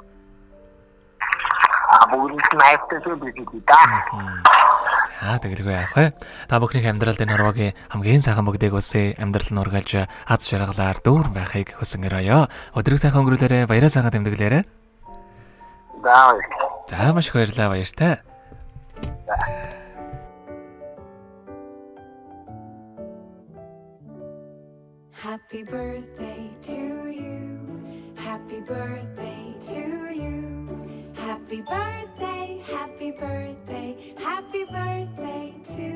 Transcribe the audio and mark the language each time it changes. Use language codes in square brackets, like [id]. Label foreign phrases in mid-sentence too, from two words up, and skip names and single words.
[mn] Бүгд найртай шүү бидээ. За, тэгэлгүй яах вэ? Та бүхний амьдралд энэ хорвоогийн хамгийн сайхан бүгдийг үсээ амьдрал нь ургалж аз жаргалаар дүүр байхыг хүсэн өрөөё. Өдрийг сайхан өнгөрүүлээрэ, баяраа сайхан тэмдэглээрэ. За, маш их баярлалаа, баяртай. [en] Happy birthday to you. Happy birthday to you. Happy birthday, happy birthday, happy birthday